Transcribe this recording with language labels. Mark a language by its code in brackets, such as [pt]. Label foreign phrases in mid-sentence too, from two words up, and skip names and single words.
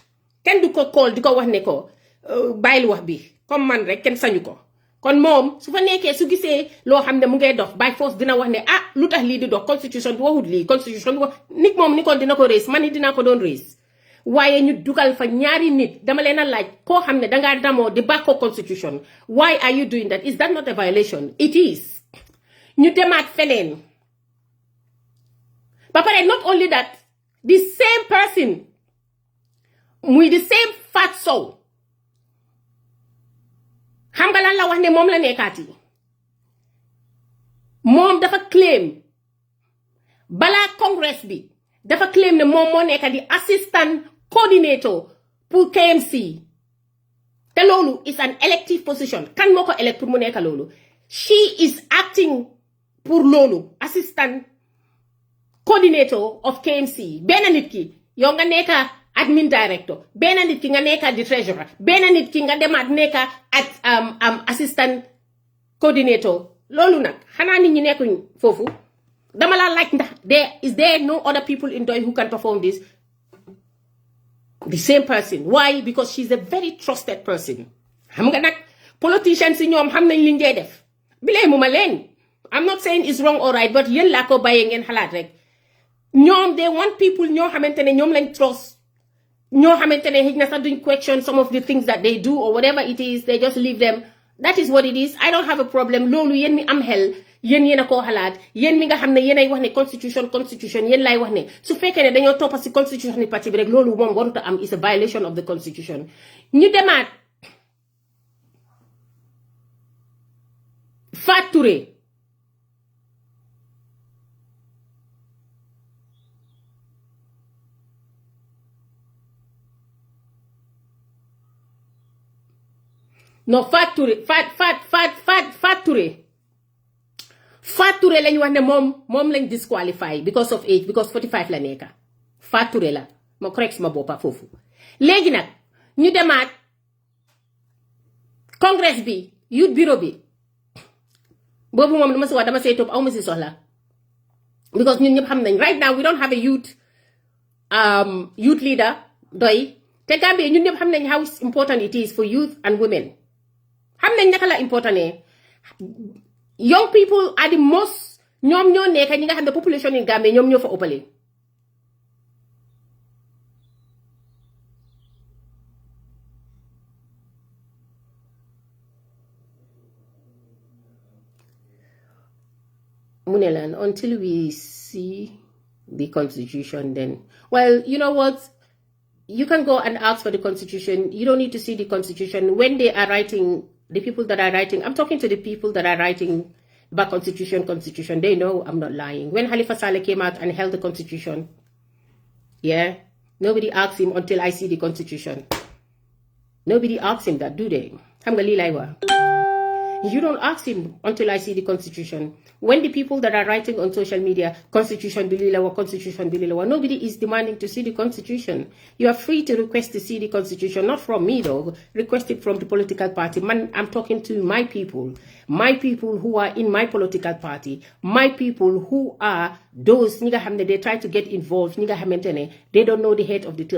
[wo] Kenn du ko call di ko wax ne ko bàyyil wax bi comme man rek kenn sañu ko kon moom su fa nekkee su gisee loo xam ne mu ngay dox [en] by force [wo] dina wax ne ah lu tax lii di dox constitution bi waxut lii constitution bi wax nit moom ni kon dina ko raise man ni dinaa ko doon raise waaye ñu dugal fa ñaari nit dama leen a laaj koo xam ne dangaa damoo di bàkkoo constitution [en] why are you doing that? Is that not a violation? It is. [wo] ñu demaat feneen ba pare [en] not only that, the same person [wo] muy [en] the same [wo] Fat Sow xam nga lan la wax ne moom la nekkaat yi moom dafa claim balaa congress bi dafa claim ne moom moo nekka di [en] assistant coordinator [wo] pour KMC te loolu [en] is an elective position [wo] kan moo ko elect pour mu nekka loolu [en] she is acting [wo] pour loolu [en] assistant coordinator of KMC [wo] benn nit ki yow nga nekka [en] admin director [wo] benn nit ki nga nekka di treasurer benn nit ki nga demaat nekka [en] at assistant coordinator [wo] loolu nag xanaa nit ñi nekkuñ foofu dama la laaj ndax [en] is there no other people in Doi who can perform this? The same person. Why? Because she's a very trusted person. [wo] xam nga nag politicians yi ñoom xam nañ liñ dee def bilee mu ma leen [en] I'm not saying it's wrong or right [wo] but yéen laa ko bàyyee ngeen xalaat rek ñoom [en] they want people [wo] ñoo xamante ne ñoom lañ trust ñoo xamante ne xëy na sax duñ question [en] some of the things that they do or whatever it is they just leave them. That is what it is. I don't have a problem [wo] loolu yéen mi am xel yéen a koo xalaat yéen mi nga xam ne yéen ay wax ne constitution yéen laay wax ne su fekkee ne dañoo toppa si constitution ni parti bi rek loolu moom warut a am [en] is a violation of the constitution. [wo] ñu demaat Fat Touré no Fat Touré lañ wax ne moom lañ disqualify [en] because of age because [wo] 45 la nekka Fat Touré la ma correct ma boppa foofu léegi nag ñu demaat congress bi youth bureau bi boobu moom lu ma si wax dama see topp aw ma si soxla because ñun ñëpp xam nañ [en] right now we don't have a youth leader [wo] doy te Gambia ñun ñëpp xam nañ [en] how important it is for youth and women [wo] xam nañ naka la [en] important young people are the most [wo] ñoom ñoo nekk ñi nga xam ne population in Gambia ñoom ñoo fa ëppale mu ne laan [en] until we see the constitution then well you know what you can go and ask for the constitution you don't need to see the constitution when they are writing. The people that are writing, I'm talking to the people that are writing about constitution, they know I'm not lying. When Halifa Saleh came out and held the constitution, Yeah? Nobody asks him until I see the constitution. Nobody asks him that, do they? [wo] Xam nga lii lay wax. [en] You don't ask him until I see the constitution. When the people that are writing on social media, constitution bililawa, constitution bililawa, nobody is demanding to see the constitution. You are free to request to see the constitution, not from me though, request it from the political party. Man, I'm talking to my people who are in my political party, my people who are those, they try to get involved, they don't know the head of the tail.